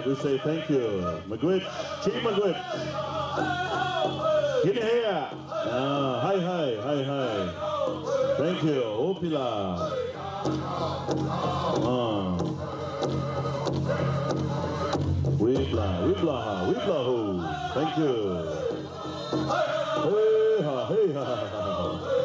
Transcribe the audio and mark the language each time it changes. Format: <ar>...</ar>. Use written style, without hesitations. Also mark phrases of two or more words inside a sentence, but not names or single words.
<en>We say thank you. Magwitch, Chief Magwitch. Get here. Hi, hi, hi, hi. Thank you. Opila. Weebla, weebla, weebla ho. Thank you. Hey ha, hey ha.</en>